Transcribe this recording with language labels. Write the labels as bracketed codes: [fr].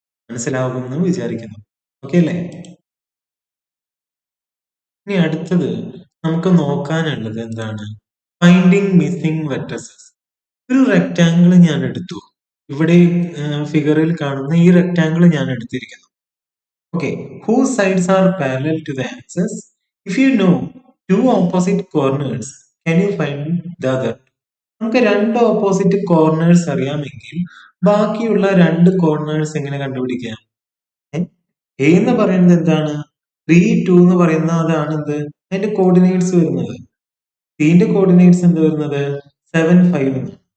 [ml] മനസ്സിലാവുമെന്ന് വിചാരിക്കുന്നു. ഓക്കെ അല്ലേ? ഇനി അടുത്തത് നമുക്ക് നോക്കാനുള്ളത് എന്താണ്? Finding missing vertices. ഒരു റെക്ടാങ്കിൾ ഞാൻ എടുത്തു. ഇവിടെ ഫിഗറിൽ കാണുന്ന ഈ റെക്ടാങ്കിൾ ഞാൻ എടുത്തിരിക്കുന്നു. [en] Okay, whose sides are parallel to the axis? If you know two opposite corners, can you find the other? [ml] നമുക്ക് രണ്ട് ഓപ്പോസിറ്റ് കോർണേഴ്സ് അറിയാമെങ്കിൽ ബാക്കിയുള്ള രണ്ട് കോർണേഴ്സ് എങ്ങനെ കണ്ടുപിടിക്കാം? എ എന്ന് പറയുന്നത് എന്താണ്? 3 2 എന്ന് പറയുന്നതാണ് എന്ത്? അതിന്റെ കോർഡിനേറ്റ്സ് വരുന്നത്. സിന്റെ കോർഡിനേറ്റ്സ് എന്ത് വരുന്നത്? 7 5 എന്ന്.